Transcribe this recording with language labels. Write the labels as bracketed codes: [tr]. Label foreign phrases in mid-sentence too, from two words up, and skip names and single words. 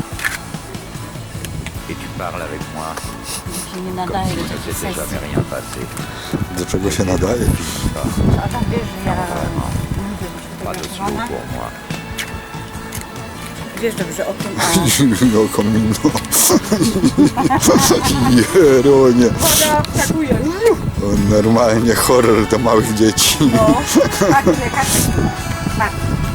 [fr] Et tu parles avec moi, comme s'il ne s'était jamais rien passé. [pl] Do czego się nadaje? A tam wiesz, że ja [fr] Pas de slow pour moi. [pl] wiesz dobrze o tym, No komino. Jeronie. Woda wskakuje. Normalnie horror do małych dzieci. No, tak, tak.